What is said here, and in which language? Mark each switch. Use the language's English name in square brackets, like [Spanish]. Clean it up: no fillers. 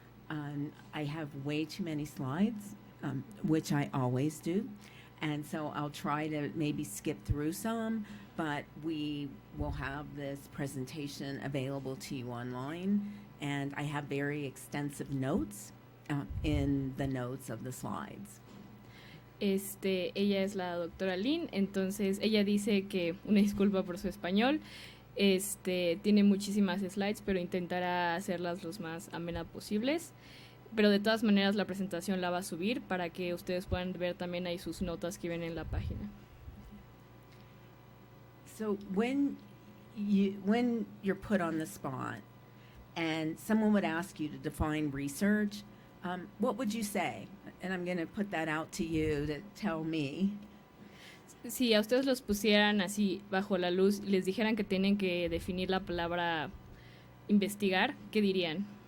[English] I have way too many slides, which I always do, and so I'll try to maybe skip through some, but we will have this presentation available to you online, and I have very extensive notes in the notes of the slides. [Spanish] Ella es la doctora Lynn, entonces ella dice que, una disculpa por su español, tiene muchísimas slides, pero intentará hacerlas los más amenas posibles. pero de todas maneras la presentación la va a subir para que ustedes puedan ver también ahí sus notas que vienen en la página. [English] So when you're put on the spot and someone would ask you to define research, what would you say? And I'm going to put that out to you to tell me. [Spanish] Si a ustedes los pusieran así bajo la luz, les dijeran que tienen que definir la palabra investigar, ¿qué dirían?